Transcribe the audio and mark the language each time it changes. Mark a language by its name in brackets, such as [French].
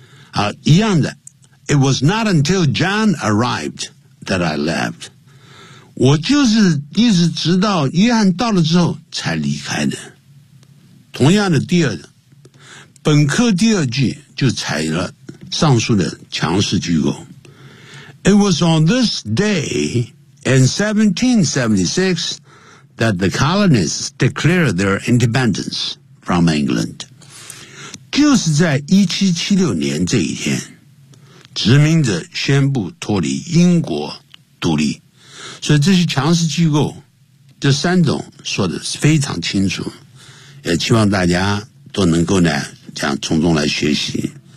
[Chinese] 好，一样的 [English] It was not until John arrived that I left， [Chinese] 我就是一直直到约翰到了之后才离开的。同样的第二本课第二句就采了上述的强势句构。 [English] It was on this day in 1776 that the colonists declared their independence from England. [Chinese] 就是在1776年这一天，殖民者宣布脱离英国独立。所以这些强势句构，这三种说的是非常清楚，也希望大家都能够呢，这样从中来学习。